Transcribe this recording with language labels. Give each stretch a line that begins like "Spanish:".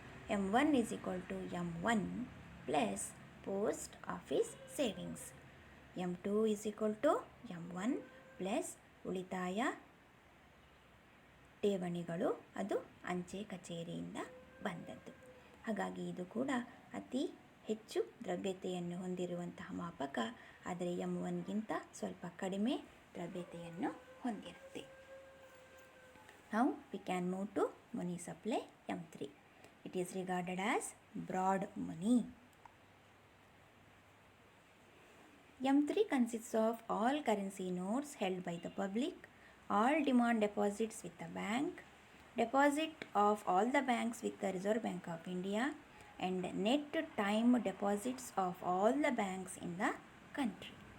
English: M1 is equal to M1 plus post office savings. M2 is equal to M1
Kannada: plus ಉಳಿತಾಯ ಠೇವಣಿಗಳು, ಅದು ಅಂಚೆ ಕಚೇರಿಯಿಂದ ಬಂದದ್ದು. ಹಾಗಾಗಿ ಇದು ಕೂಡ ಅತಿ ಹೆಚ್ಚು ದ್ರವ್ಯತೆಯನ್ನು ಹೊಂದಿರುವಂತಹ ಮಾಪಕ, ಆದರೆ M1ಗಿಂತ ಸ್ವಲ್ಪ ಕಡಿಮೆ ದ್ರವ್ಯತೆಯನ್ನು ಹೊಂದಿರುತ್ತೆ.
English: Now we can move to money supply M3. It is regarded as broad money. M3 consists of all currency notes held by the public, all demand deposits with the bank, deposit of all the banks with the Reserve Bank of India, and net time deposits of all the banks in the country.